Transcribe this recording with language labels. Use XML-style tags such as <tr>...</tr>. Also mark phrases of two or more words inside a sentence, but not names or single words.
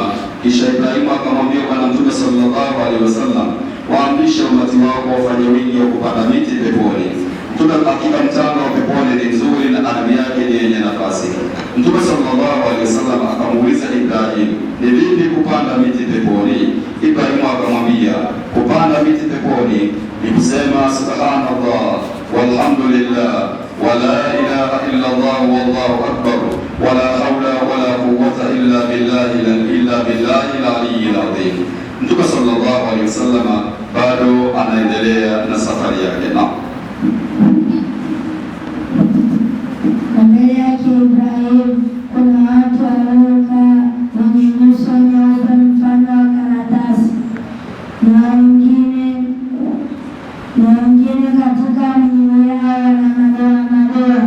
<sw>Kisha Ibrahimu akamwambia Bwana Mtume</sw> <ar>صلى الله عليه وسلم,</ar> <sw>waamrishe umati wako wafanye wingi wa kupanda miti peponi. Mtume, hakika mchanga wa peponi ni mzuri na ardhi yake ni yenye nafasi. Mtume</sw> <ar>صلى الله عليه وسلم</ar> <sw>akamuuliza Ibrahimu, ni vipi kupanda miti peponi? Ibrahimu akamwambia, kupanda miti peponi ni kusema</sw> <ar>سبحان الله والحمد لله ولا إله إلا الله والله أكبر ولا حول ولا قوة إلا بالله العلي العظيم.</ar> <sw>Mtume</sw> <ar>صلى الله عليه وسلم</ar> <sw>bado anaendelea na safari yake. Mbele yake Ibrahim kuna watu waliokaa wenye nyuso nyeupe mfano wa karatasi, na wengine katika miili yao wana madoa madoa.</sw>